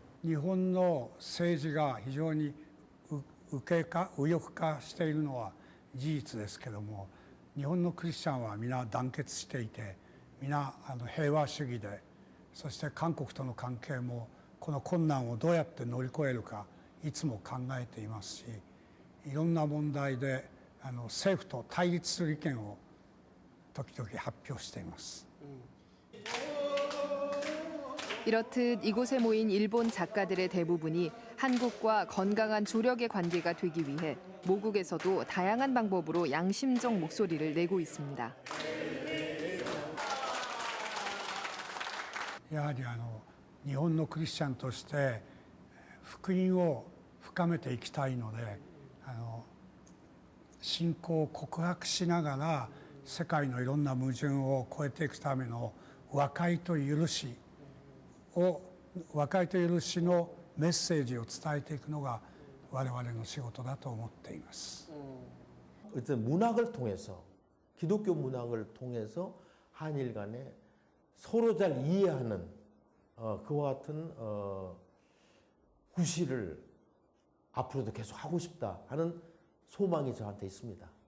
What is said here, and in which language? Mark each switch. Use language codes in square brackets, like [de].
[ja] 日本の政治が非常に右翼化しているのは事実ですけども、日本のクリスチャンは皆団結していて、皆平和主義で、そして韓国との関係もこの困難をどうやって乗り越えるかいつも考えていますし、いろんな問題で政府と対立する意見を時々発表しています。 [ko] 이렇듯 이곳에 모인 일본 작가들의 대부분이 한국과 건강한 조력의 관계가 되기 위해 모국에서도 다양한 방법으로 양심적 목소리를 내고 있습니다. [ja] やはり日本のクリスチャンとして福音を深めていきたいので、信仰を告白しながら世界のいろんな矛盾を超えていくための和解と許しのメッセージを伝えていくのが我々の仕事だと思っています。 [ko] 어떤 문학을 통해서, 기독교 문학을 통해서 한일 간에 서로 잘 이해하는 그와 같은 구실을 앞으로도 계속 하고 싶다 하는 소망이 저한테 있습니다.